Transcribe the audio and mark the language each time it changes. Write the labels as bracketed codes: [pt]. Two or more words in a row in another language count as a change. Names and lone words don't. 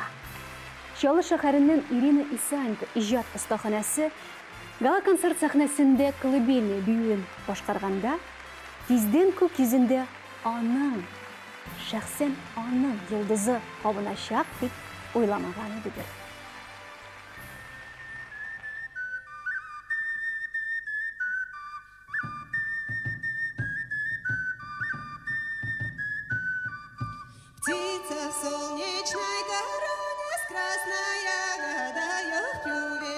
[tt] Чаллы шәһәреннән Ирина Исаенко иҗат остаханәсе гала-концерт сәхнәсендә колыбельный биюен башкарганда, тиздән күк йөзендә аның, шәхсән аның йолдызы кабыначак дип уйламаган иде. [ru] Птица в солнечной короне с красной ягодою в клюве.